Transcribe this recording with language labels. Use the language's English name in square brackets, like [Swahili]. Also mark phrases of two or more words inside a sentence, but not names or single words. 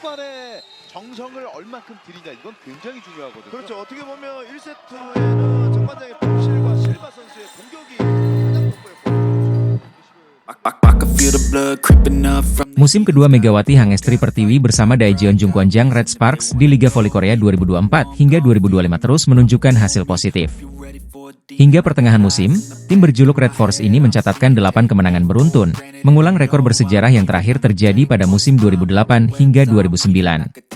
[Korean] 초반에 정성을 얼마큼 들이냐 이건 굉장히 중요하거든요. 그렇죠. 어떻게 보면 1세트에는 정관장의 범실과 실바 선수의 공격이 가장 돋보였거든요. [Indonesian] Musim kedua Megawati Hangestri Pertiwi bersama Daejeon Jungkwanjang Red Sparks di Liga Voli Korea 2024 hingga 2025 terus menunjukkan hasil positif. Hingga pertengahan musim, tim berjuluk Red Force ini mencatatkan 8 kemenangan beruntun, mengulang rekor bersejarah yang terakhir terjadi pada musim 2008 hingga 2009.